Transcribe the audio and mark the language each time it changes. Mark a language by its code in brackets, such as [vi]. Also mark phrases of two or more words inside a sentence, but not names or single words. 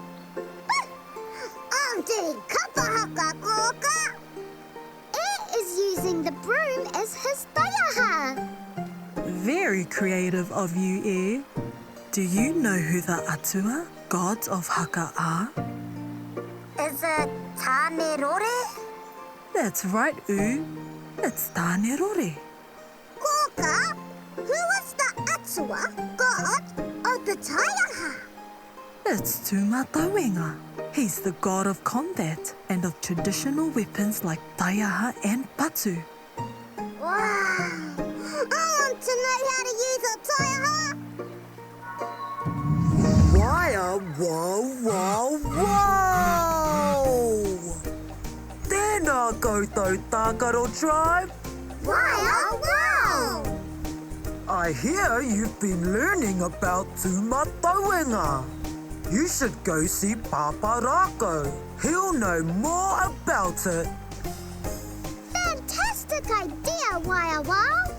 [en] I'm doing [mi] kapa haka, [en] Kōkā. Is using the broom as his taiaha. Very creative of you, eh? Do you know who the atua, gods of haka, are? Is it tāne rore? That's right, U. It's tāne rore. Kōkā, who is the atua, god of the taiaha? It's Tūmatauenga. He's the god of combat and of traditional weapons like taiaha and patu. Wow! I want to know how to use a taiaha. Waia, wow, wow, wow! [mi] Tēnā koutou Tākaro Tribe. [en] Wow, wow! I hear you've been learning about Tūmatauenga. You should go see Pāpā Rākau. He'll know more about it. Fantastic idea, Wao Arapū.